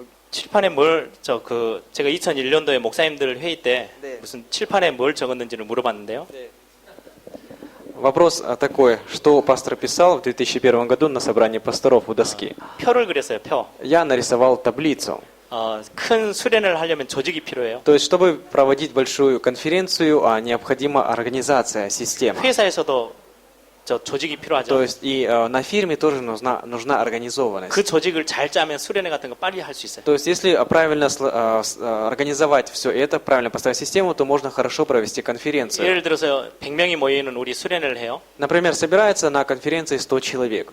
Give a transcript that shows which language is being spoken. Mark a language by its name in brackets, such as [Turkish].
[Korean] 칠판에 제가 2001년도에 목사님들 회의 때 네. 무슨 칠판에 뭘 적었는지를 물어봤는데요. [Russian] Вопрос такой, что пастор писал в 2001 году на собрании пасторов у доски. [Korean] 표를 그렸어요, 표. [Russian] Я нарисовал таблицу. [Korean] 큰 수련을 하려면 조직이 필요해요. [Russian] То есть, чтобы проводить большую конференцию, необходима организация, система. [Korean] 회사에서도 저 조직이 [Russian] То [Korean] 필요하죠. [Russian] есть и на фирме тоже нужна организованность. [Korean] 그 조직을 잘 짜면 수련회 같은 거 빨리 할 수 있어요. [Russian] То есть если правильно организовать все это, правильно поставить систему, то можно хорошо провести конференцию. [Korean] 예를 들어서 100명이 모이는 우리 수련회를 해요. [Russian] Например, собирается на конференции 100 человек.